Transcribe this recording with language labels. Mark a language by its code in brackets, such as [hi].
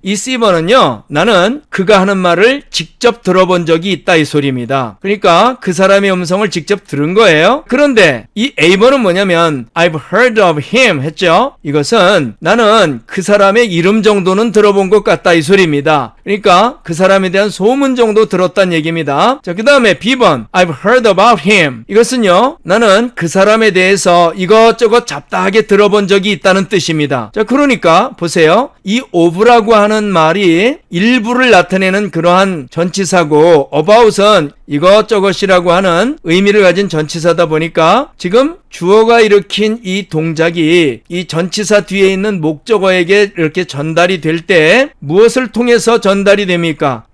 [ko] 이 C번은요, 나는 그가 하는 말을 직접 들어본 적이 있다 이 소리입니다. 그러니까 그 사람의 음성을 직접 들은 거예요. 그런데 이 A번은 뭐냐면 [en] I've heard of him [ko] 했죠. 이것은 나는 그 사람의 이름 정도는 들어본 것 같다 이 소리입니다. 그러니까 그 사람에 대한 소문 정도 들었다는 얘기입니다. 자, 그 다음에 B번 [en] I've heard about him. [ko] 이것은요, 나는 그 사람에 대해서 이것저것 잡다하게 들어본 적이 있다는 뜻입니다. 자, 그러니까 보세요. 이 of라고 하는 말이 일부를 나타내는 그러한 전치사고 about은 이것저것이라고 하는 의미를 가진 전치사다 보니까 지금 주어가 일으킨 이 동작이 이 전치사 뒤에 있는 목적어에게 이렇게 전달이 될 때 무엇을 통해서 전달이 됩니까?